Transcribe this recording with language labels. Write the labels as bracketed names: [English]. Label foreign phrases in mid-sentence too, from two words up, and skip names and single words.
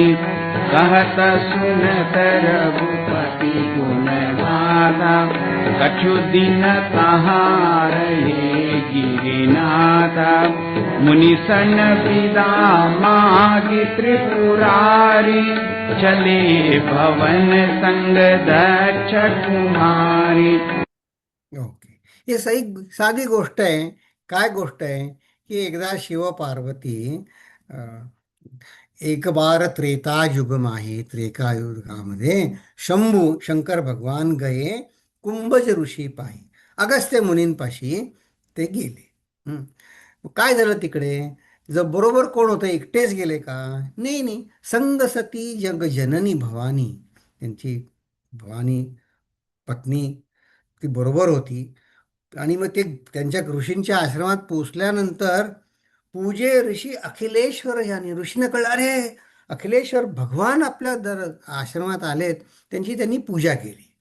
[Awadhi] कहत सुनत रघुपति गुण गाथा, कछु दिन तहाँ रहे गिरिनाथा। मुनि सन विदा मागी त्रिपुरारी, चले भवन संग दक्ष कुमारी। [Marathi] ओके, हे साधी गोष्ट आहे. काय गोष्ट आहे की एकदा शिव-पार्वती [Awadhi] एक बार त्रेता युग माहे, [Marathi] त्रेता युगामध्ये शंभू शंकर भगवान [Awadhi] गये कुंभज ऋषी पाही, [Marathi] अगस्त्य मुनींपाशी ते गेले. मग काय झालं तिकडे? जर बरोबर कोण होतं, एकटेच गेले का? नाही नाही, [Awadhi] संग सती जग जननी भवानी, [Marathi] त्यांची भवानी पत्नी ती बरोबर होती. आणि मग ते त्यांच्या ऋषींच्या आश्रमात पोचल्यानंतर [Awadhi] पूजे ऋषी अखिलेश्वर [Marathi] याने, ऋषीनं कळलं, अरे अखिलेश्वर भगवान आपल्या आश्रमात आलेत, त्यांची त्यांनी पूजा केली.